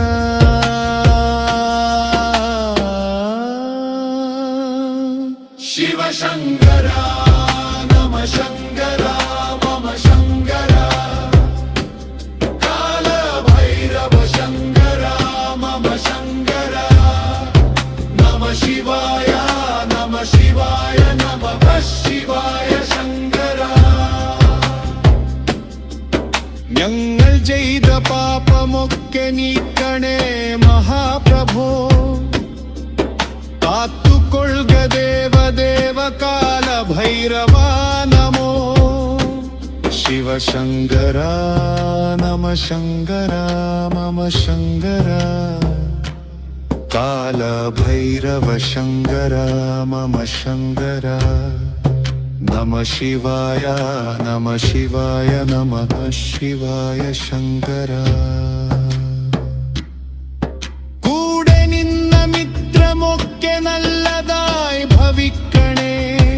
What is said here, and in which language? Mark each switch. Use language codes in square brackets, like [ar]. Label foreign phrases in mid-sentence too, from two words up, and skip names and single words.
[sa] शिवशङ्करा नमः शङ्करा मम शङ्करा शङ्करा मम शङ्करा नमः शिवाय नमः शिवाय नमः शिवाय शङ्करा [ml] ഞങ്ങൾ ചെയ്ത പാപമൊക്കെ നീക്കണേ മഹാപ്രഭോ കാത്തുകൊള്ളുക ദേവദേവ കാലഭൈരവ നമോ [sa] शिवशङ्करा नमः शङ्करा मम शङ्करा कालभैरव शङ्करा मम शङ्करा नमः शिवाय नमः शिवाय नमः शिवाय शङ्करा [ml] കൂടെ നിന്ന മിത്രമൊക്കെ നല്ലതായി ഭവിക്കണേ